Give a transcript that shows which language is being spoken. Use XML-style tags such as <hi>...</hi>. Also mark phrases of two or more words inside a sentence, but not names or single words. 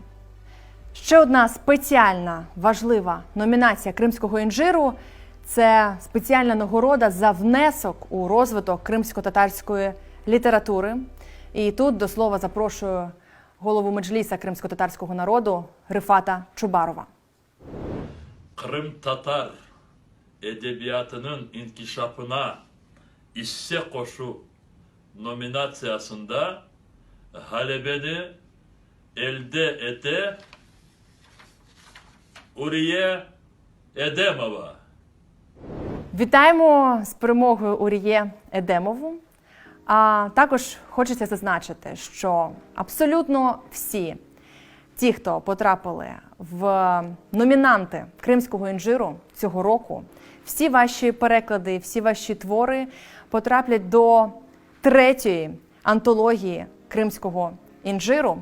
<uk>Ще одна спеціальна важлива номінація Кримського інжиру – це спеціальна нагорода за внесок у розвиток кримсько-татарської літератури. І тут до слова запрошую голову меджліса кримсько-татарського народу Рифата Чубарова.</uk> <crh>Крым-татар edebiyatının inkişafına hisse koşu nominasyasında galebeni elde ete Уріє Едемова.</crh> <uk>Вітаємо з перемогою Уріє Едемову. А також хочеться зазначити, що абсолютно всі ті, хто потрапили в номінанти Кримського інжиру цього року, всі ваші переклади, всі ваші твори потраплять до 3-ї антології Кримського інжиру.</uk>